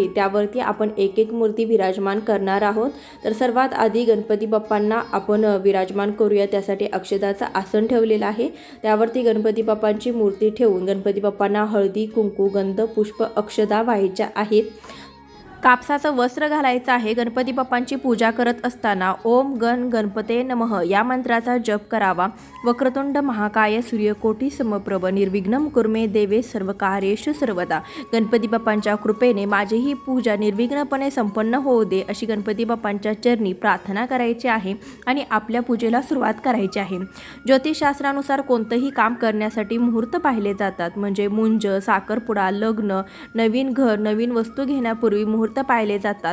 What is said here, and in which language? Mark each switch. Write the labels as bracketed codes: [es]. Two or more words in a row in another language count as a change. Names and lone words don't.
[mr] त्यावरती आपण एक एक मूर्ती विराजमान करणार आहोत. तर सर्वात आधी गणपती बाप्पांना आपण विराजमान करूया. त्यासाठी अक्षदाचं आसन ठेवलेलं आहे. त्यावरती गणपती बाप्पांची मूर्ती ठेवून गणपती बाप्पांना हळदी, कुंकू, गंध, पुष्प, अक्षदा वाहायच्या आहेत. कापसाचं वस्त्र घालायचं आहे. गणपती बाप्पांची पूजा करत असताना [sa] ओम गण गणपते नमः [mr] या मंत्राचा जप करावा. [sa] वक्रतुंड महाकाय सूर्यकोटी समप्रभ निर्विघ्नं कुर्मे देवे सर्व कार्येषु सर्वदा. [mr] गणपती बाप्पांच्या कृपेने माझी ही पूजा निर्विघ्नपणे संपन्न होऊ दे अशी गणपती बाप्पांच्या चरणी प्रार्थना करायची आहे आणि आपल्या पूजेला सुरुवात करायची आहे. ज्योतिषशास्त्रानुसार कोणतंही काम करण्यासाठी मुहूर्त पाहिले जातात. म्हणजे मुंज, साखरपुडा, लग्न, नवीन घर, नवीन वस्तू घेण्यापूर्वी मुहूर्त पाहिले जातात.